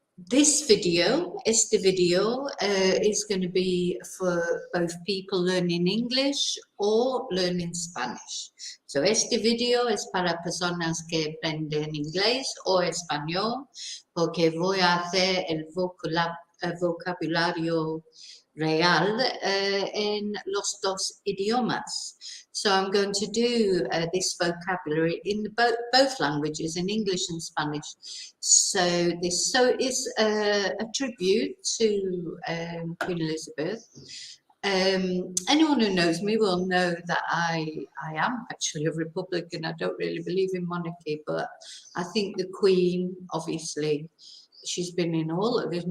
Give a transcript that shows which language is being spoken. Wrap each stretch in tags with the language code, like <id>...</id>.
<en>This video,</en> <es>este video,</es> <en>is going to be for both people learning English or learning Spanish.</en> <es>So este video es para personas que aprenden inglés o español, porque voy a hacer el vocabulario real in los dos idiomas.</es> <en>So I'm going to do this vocabulary in both languages, in English and Spanish. So this is a tribute to Queen Elizabeth. Anyone who knows me will know that I am actually a Republican. I don't really believe in monarchy, but I think the Queen, obviously, she's been in all of.</en>